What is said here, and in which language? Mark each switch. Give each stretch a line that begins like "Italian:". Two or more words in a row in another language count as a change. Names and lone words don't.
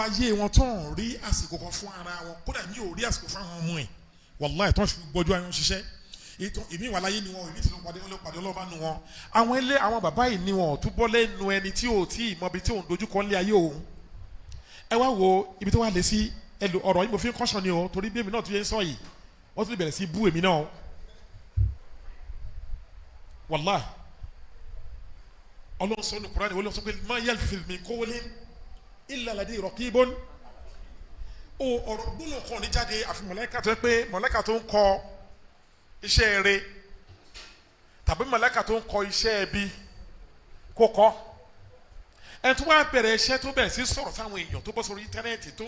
Yoruba: ayé wọn tó ń rí àsìkò kan fún ara wọn kódà ní ò rí àsìkò fún àwọn ọmọ ẹ̀ wàláì tó fi gbọ́jú ayé wọn ṣiṣẹ́ ìmí wà láyé ni wọn ìmí tí ló pàdé Ọlọ́run bá nu wọn àwọn bàbá yìí ni wọn ò túbọ̀ lẹ́nu ẹni tí ò tí ì mọbi tí òun dojúkọ lé ayé òun ẹ wá wo ibi tó wà lé sí ẹlò ọ̀rọ̀ yìí mo fi ń kọ́sọ̀ ni o torí bí èmi náà tún yẹ ń sọ yìí wọ́n tún lè bẹ̀rẹ̀ sí bú èmi náà wàláì Ọlọ́run sọ ní Kùránì Ọlọ́run sọ pé
Arabic: ما يلفظ من قول إلا لديه رقيب
Yoruba: ọ̀rọ̀ gbólóhùn kan ní jáde àfi mọ̀lẹ́kà tó yẹ pé mọ̀lẹ́kà tó ń kọ iṣẹ́ rere tàbí mọ̀lẹ́kà tó ń kọ iṣẹ́ ẹbí kó kọ́ ẹni tó wá bẹ̀rẹ̀ iṣẹ́ tó bẹ̀rẹ̀ sí sọ̀rọ̀ sáwọn èèyàn tó bọ́ sórí íńtánẹ́ẹ̀tì tó